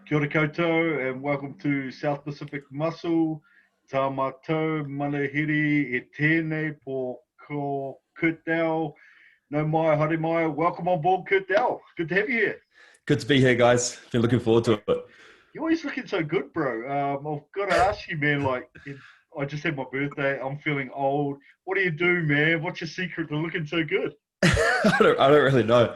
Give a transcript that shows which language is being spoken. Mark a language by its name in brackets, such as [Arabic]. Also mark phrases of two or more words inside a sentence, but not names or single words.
[Māori] koutou, [English] and welcome to South Pacific Muscle. [Māori] Tā mātou, manahiri, e tēnei po ko Kurt Dell. No mai, haere mai. [English] Welcome on board, Kurt Dell. Good to have you here. Good to be here, guys. Been looking forward to it. You're always looking so good, bro. I've got to ask you, man, I just had my birthday. I'm feeling old. What do you do, man? What's your secret to looking so good? I don't really know.